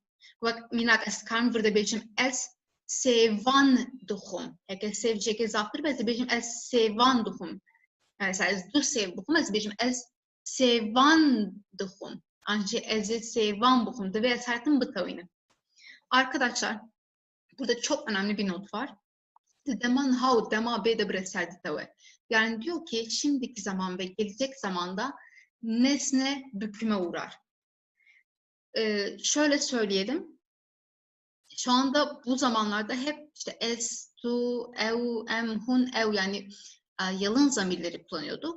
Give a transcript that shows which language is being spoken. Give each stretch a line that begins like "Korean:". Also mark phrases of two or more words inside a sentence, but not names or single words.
Kurdish: Wek mînak ez karim vir dibêjim ez sêvan dixwim. Heke sêv jêkê zaftir be ez dibêjim ez sêvan dixwim. Mesela ez du sêv bixwim, ez dibêjim ez sêvan dixwim. An jî ez ê sêvan bixwim. Divê ez her tim bitewînim.
Turkish: Arkadaşlar, burada çok önemli bir not var.
Kurdish: Deman hav, dema bê de bireser ditewe.
Turkish: Yani diyor ki şimdiki zaman ve gelecek zamanda nesne büküme uğrar. Şöyle söyleyelim. Şu anda bu zamanlarda hep işte es, tu, eu, em, hun, ev yani yalın zamirleri kullanıyorduk.